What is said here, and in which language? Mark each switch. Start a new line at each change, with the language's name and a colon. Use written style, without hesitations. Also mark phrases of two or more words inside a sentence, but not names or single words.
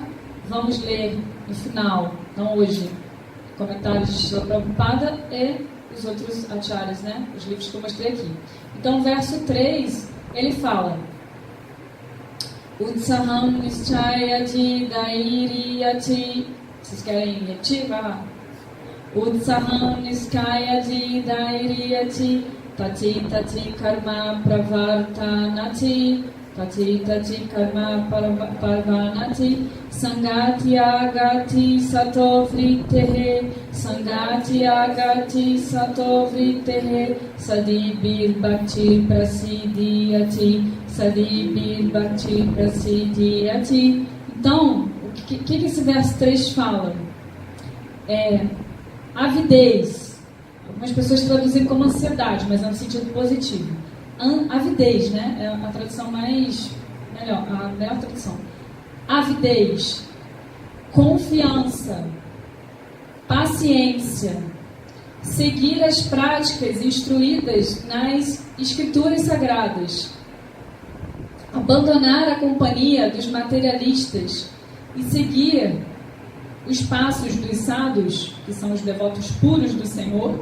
Portuguese: Vamos ler no final, não hoje, comentários de Srila Prabhupada e os outros acharyas, né? Os livros que eu mostrei aqui. Então, verso 3, ele fala:
Sanskrit: उत्साहात् निश्चयात् धैर्यात्.
Portuguese: Vocês querem repetir? Vai lá.
Sanskrit: उत्साहात् निश्चयात् धैर्यात्. तत् तत् कर्म प्रवर्तनात्. तत् तत् कर्म प्रवर्तनात्. सङ्गत्यागात् सतो वृत्तेः. सङ्गत्यागात् सतो वृत्तेः. षड्भिर् भक्तिः प्रसिध्यति. षड्भिर् भक्तिः प्रसिध्यति.
Portuguese: Então, o que esse verso 3 fala? Avidez. Algumas pessoas traduzem como ansiedade, mas é no sentido positivo. Avidez, né? É a tradução a melhor tradução. Avidez, confiança, paciência, seguir as práticas instruídas nas Escrituras Sagradas, abandonar a companhia dos materialistas e seguir os passos dos sábios, que são os devotos puros do Senhor.